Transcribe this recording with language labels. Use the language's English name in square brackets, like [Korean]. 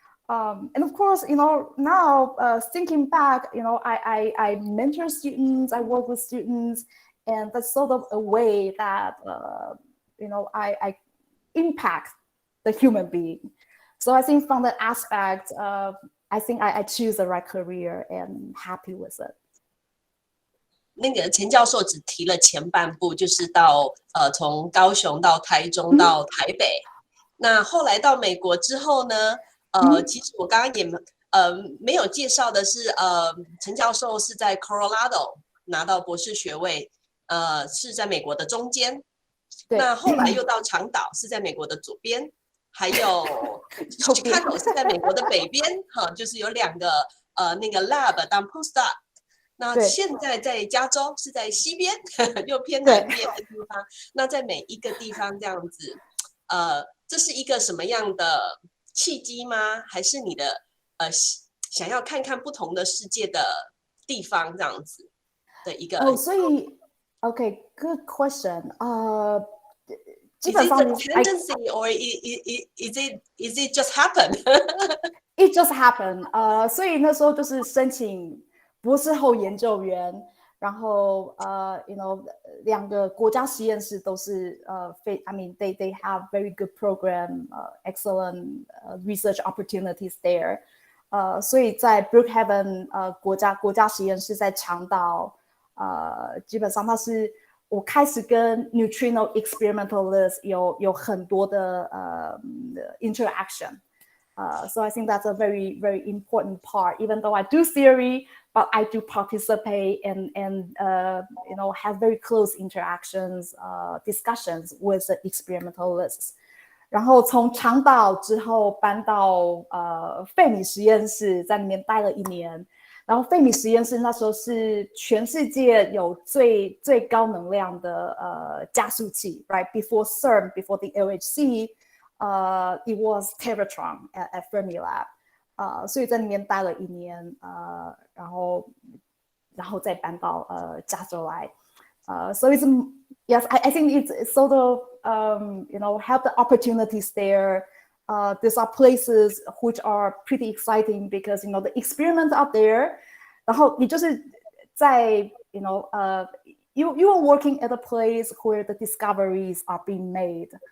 [English] And of course, now thinking back, I mentor students, I work with students, and that's sort of a way that I impact the human being. So I think from that aspect, I think I choose the right career and happy with it. [Chinese] 那个钱教授只提了前半部，就是到从高雄到台中到台北。那后来到美国之后呢，其实我刚刚也没有介绍的是，陈教授是在 Colorado 拿到博士学位，是在美国的中间。那后来又到长岛，是在美国的左边，还有 Chicago 是在美国的北边，就是有2个那个 lab 当 postdoc。那现在在加州是在西边，又偏南边的地方。那在每一个地方这样子，这是一个什么样的契机吗？还是你的想要看看不同的世界的地方这样子的一个？ [English] 所以 Okay, good question. [Chinese] 基本上 [English] is it a tendency or is it just happen? It just happened. [Chinese] 所以那时候就是申请博士后研究员，然后两个国家实验室都是 [English] I mean they have very good program, excellent research opportunities there. [Chinese] 所以在 Brookhaven 国家实验室在长岛，基本上它是我开始跟 Neutrino experimentalists 有很多的interaction. [English] So I think that's a very, very important part. Even though I do theory, but I do participate and have very close interactions, discussions with the experimentalists. [Chinese] 然后从长岛之后搬到费米实验室，在里面待了1年。然后费米实验室那时候是全世界有最高能量的加速器 ，right? [English] Before CERN, before the LHC, it was Tetrahedron at Fermilab. [Chinese] 所以在里面待了1年，然后再搬到加州来。 [English] So it's yes, I think it's sort of have the opportunities there. These are places which are pretty exciting because the experiments out there. [Chinese] 然后你就是在 [English] you are working at a place where the discoveries are being made.